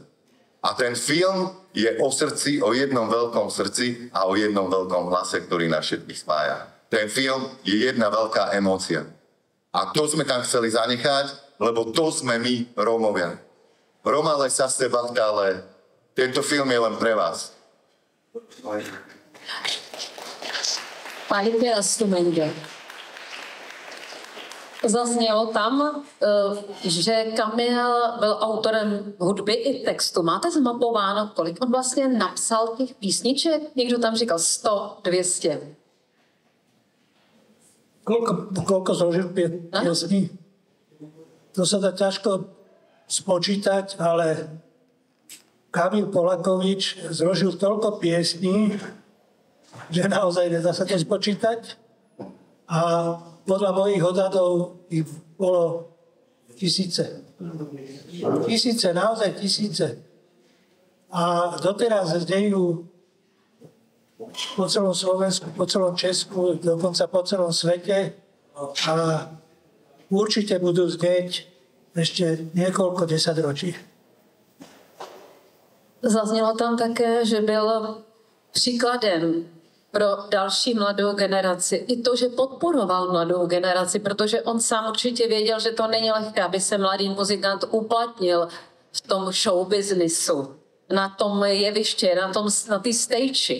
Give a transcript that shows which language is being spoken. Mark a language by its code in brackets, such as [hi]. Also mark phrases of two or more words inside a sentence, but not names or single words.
[sk] A ten film je o srdci, o jednom veľkom srdci a o jednom veľkom hlase, ktorý nás všetkých spája. Ten film je jedna veľká emócia. A to sme tam chceli zanechať, lebo to sme my, Rómovia. [rom] Romale sa sebachtale, [sk] tento film je len pre vás. [cs] Pojďte na stumeně. Zaznělo tam, že Kamil byl autorem hudby i textu. Máte zmapováno, kolik on vlastně napsal těch písniček? Někdo tam říkal 100, 200. [sk] Koľko zložil piesní? To sa dá ťažko spočítať, ale Kamil Polakovič zložil toľko piesní, že naozaj nedá sa to spočítať. A podľa mojich odhadov ich bolo tisíce. Naozaj tisíce. A doteraz zdejú po celom Slovensku, po celom Česku, dokonca po celom svete a určite budú znieť ešte niekoľko desaťročí. [cs] Zaznělo tam také, že byl příkladem pro další mladou generaci. I to, že podporoval mladou generaci, protože on sám určitě věděl, že to není lehké, aby se mladý muzikant uplatnil v tom showbiznisu, na tom jeviště, na té stage.